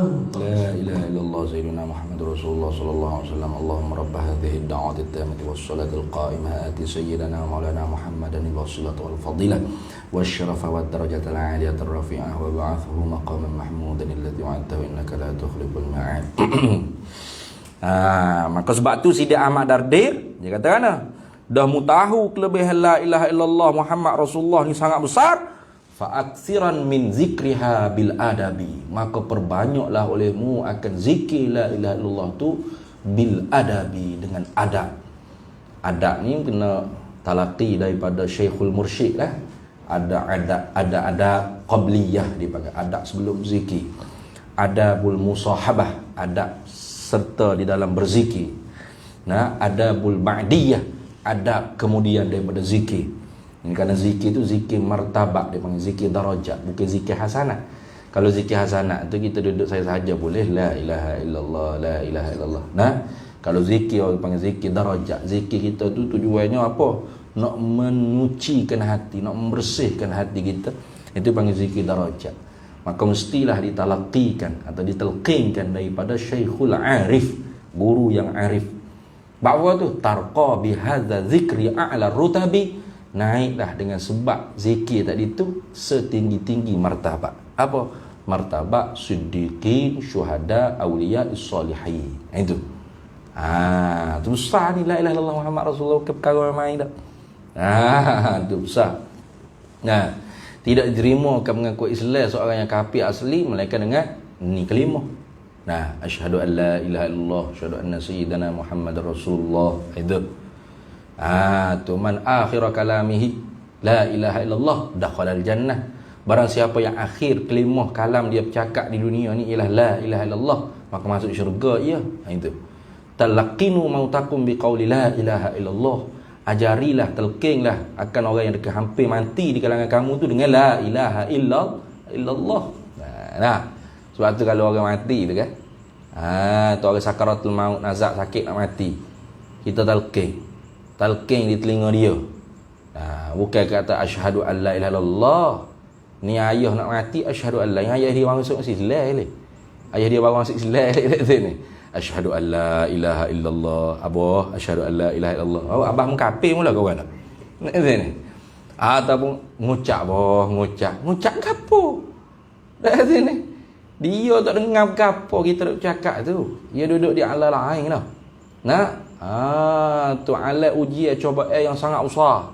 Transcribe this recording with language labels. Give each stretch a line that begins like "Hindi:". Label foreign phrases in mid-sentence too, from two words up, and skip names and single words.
Arabic: لا إله إلا الله سيدنا محمد رسول الله صلى الله عليه وسلم. اللهم رب هذه الدعوة التامة والصلاة القائمة آت سيدنا مولانا محمدا الوسيلة والفضيلة والشرف والدرجة العالية الرفيعة وبعثه مقاما محمودا الذي وعدته إنك لا تخلف الميعاد.
Malay: Maka sebab tu Sidi Ahmad Dardir dia kata kan, dah mu tahu kelebihan
Arabic: لا إله إلا الله محمد رسول الله
Malay: ni sangat besar,
Arabic: فأكثر من ذكرها بالأدب,
Malay: maka perbanyaklah olehmu akan zikir
Arabic: لا إله إلا الله
Malay: tu
Arabic: بالأدب,
Malay: dengan adab. Adab ni kena talaqi daripada
Arabic: الشيخ المرشد
Malay: lah. Ada qabliyah dipanggil, adab sebelum zikir.
Arabic: آداب المصاحبة,
Malay: adab serta di dalam berzikir. Nah,
Arabic: آداب البعدية,
Malay: adab kemudian daripada zikir. Ini kerana zikir tu zikir martabak, dia panggil zikir darajat, bukan zikir hasanat. Kalau zikir hasanat tu kita duduk saya sahaja boleh,
Arabic: لا إله إلا الله، لا إله إلا الله.
Malay: Nah, kalau zikir orang panggil zikir darajat, zikir kita tu tujuannya apa? Nak menyucikan hati, nak membersihkan hati kita. Itu panggil zikir darajat. Maka mestilah ditalaqikan atau ditelqinkan daripada
Arabic: الشيخ العارف,
Malay: guru yang arif. Bahawa tu
Arabic: ترقى بهذا الذكر أعلى الرتب,
Malay: naiklah dengan sebab zikir tadi tu setinggi-tinggi martabat. Apa? Martabat siddiqin, syuhada, auliya, salihin. Itu. Tu besar ni
Arabic: لا إله إلا الله محمد رسول الله,
Malay: perkara main dah. Itu besar. Nah, tidak diterima mengaku Islam seorang yang kafir asli melainkan dengan ni kalimah. Nah,
Arabic: أشهد أن لا إله إلا الله، أشهد أن سيدنا محمدا رسول الله.
Malay: Itu.
Arabic: Tu من آخر كلامه لا إله إلا الله دخل الجنة.
Malay: Barang siapa yang akhir kalimah kalam dia bercakap di dunia ni ialah
Arabic: لا إله إلا الله,
Malay: maka masuk syurga ia. Itu.
Arabic: لقنوا موتاكم بقول لا إله إلا الله.
Malay: Ajarilah, telkinglah akan orang yang dekat hampir mati di kalangan kamu tu dengan
Arabic: لا إله إلا الله.
Malay: Nah, sebab tu kalau orang mati tu kan, tu orang
Arabic: سكرات الموت,
Malay: nazak sakit nak mati, kita talqin di telinga dia. Bukan kata
Arabic: أشهد أن لا إله إلا الله.
Malay: Ni ayah nak mati
Arabic: أشهد أن لا,
Malay: ayah dia baru masuk Islam ni. Ayah dia baru masuk Islam ni.
Arabic: أشهد أن لا إله إلا الله. Abah أشهد أن لا إله إلا الله.
Malay: Abah mengkafir mula kawan tak? Ni. Ataupun ngucap ngucap gapo? Dak sini. Dia tak dengar gapo kita duk cakap tu. Dia duduk di alam lain dah. Nak? Tu alat ujian cubaan yang sangat besar.